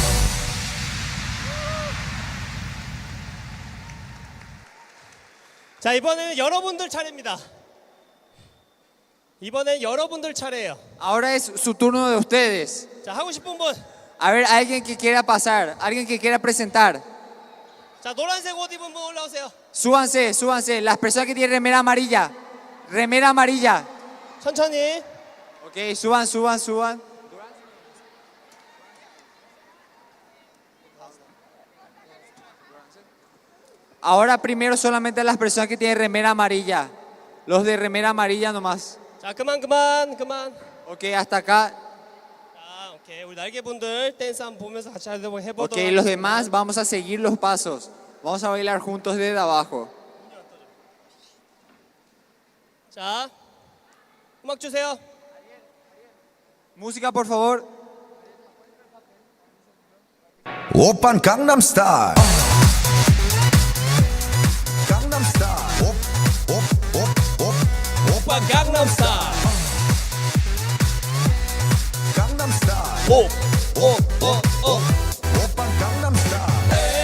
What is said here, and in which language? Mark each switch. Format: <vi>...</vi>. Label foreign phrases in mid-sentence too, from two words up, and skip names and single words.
<ko>자, 이번에는 여러분들 차례입니다. 이번엔 여러분들 차례예요.</ko> <es>Ahora es su turno de ustedes.</es> <ko>자, 하고 싶은 분.</ko> <es>A ver, alguien que quiera pasar, alguien que quiera presentar.</es> <ko>자, 노란색 옷 입은 분 올라오세요.</ko> <es>Súbanse, súbanse. Las personas que tienen remera amarilla. Remera amarilla.</es> <ko>천천히.</ko> <es>Ok, suban, suban, suban. Ahora primero solamente las personas que tienen remera amarilla. Los de remera amarilla nomás.</es> <ko>자, 그만.</ko> <es>Ok, hasta acá.</es> <ko>자, 오케이. 우리 날개분들 댄스 한번 보면서 같이 해보도록</ko> <es>Ok,</es> <ko>하겠습니다.</ko> <es>los demás vamos a seguir los pasos. Vamos a bailar juntos desde abajo.</es> <ko>자, 음악 주세요.</ko> <es>Música, por favor.</es> <ko>오빤 강남스타일 강남스타일 오빠 강남스타일. 강남스타일 오빤 강남스타일</ko>